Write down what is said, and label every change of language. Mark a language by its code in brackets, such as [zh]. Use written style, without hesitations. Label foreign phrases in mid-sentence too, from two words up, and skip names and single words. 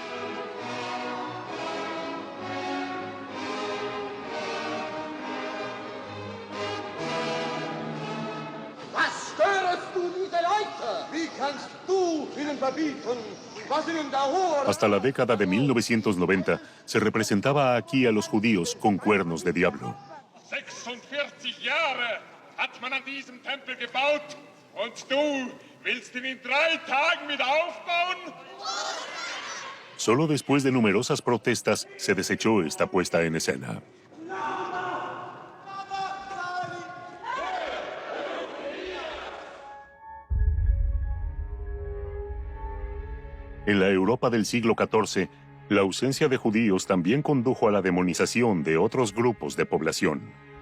[es] Hasta la década de 1990 se representaba aquí a los judíos con cuernos de diablo. [de] 46 Jahre hat man an diesem Tempel gebaut und du willst ihn in 3 Tagen wieder aufbauen? [es] Solo después de numerosas protestas se desechó esta puesta en escena. En la Europa del siglo XIV, la ausencia de judíos también condujo a la demonización de otros grupos de población.